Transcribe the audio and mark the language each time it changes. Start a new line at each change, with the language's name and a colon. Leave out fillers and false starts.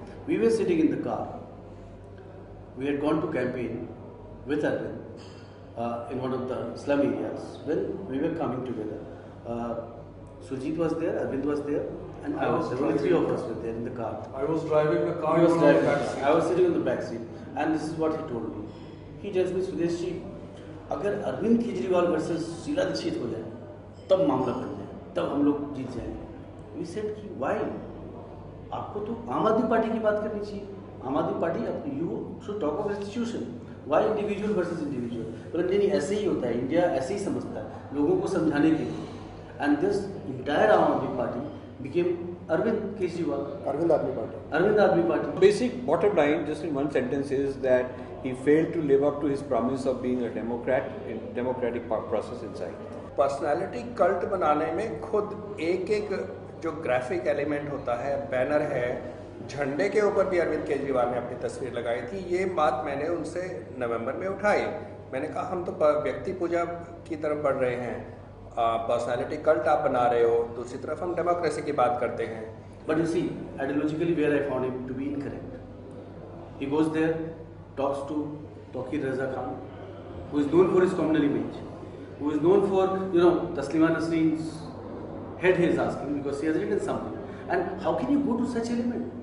English: We were sitting in the car. We had gone to campaign with Arvind in one of the slum areas. When we were coming together, Surjit was there, Arvind was there, and I was. There were three of us were there in the car. I was driving the car. He was on driving the the back seat. I was sitting on the back seat, and this is what he told me. He tells me,
Hindi: Sudesh ji, अगर Arvind Kejriwal versus Sheila Dikshit हो जाए, तब मामला बन जाए, तब हम लोग जीत जाएंगे।
English: We said
Hindi: कि
English: why?
Hindi: आपको तो आम आदमी पार्टी की बात करनी चाहिए।
English: Aam Aadmi Party, you should talk of institution. Why individual versus individual?
Hindi: पर नहीं, ऐसे ही होता है, इंडिया ऐसे ही समझता है, लोगों को समझाने के लिए।
English: And this entire Aam Aadmi Party became Arvind Kejriwal.
Hindi: Arvind आदमी पार्टी। Arvind आदमी party.
English: Basic bottom line, just in one sentence, is that he failed to live up to his promise of being a democrat in democratic process inside.
Hindi: Personality cult बनाने में खुद एक एक जो graphic element होता है, banner है, झंडे के ऊपर भी अरविंद केजरीवाल ने अपनी तस्वीर लगाई थी। ये बात मैंने उनसे नवंबर में उठाई। मैंने कहा हम तो व्यक्ति पूजा की तरफ बढ़ रहे हैं, पर्सनालिटी कल्ट आप बना रहे हो, दूसरी तरफ हम डेमोक्रेसी की बात करते हैं।
English: But you see, ideologically where I found him to be incorrect. He goes there, talks to Tawqir Raza Khan, who is known for his communal image, who is known for, Taslima Nasreen's head he is asking because he has written something. And how can you go to such element?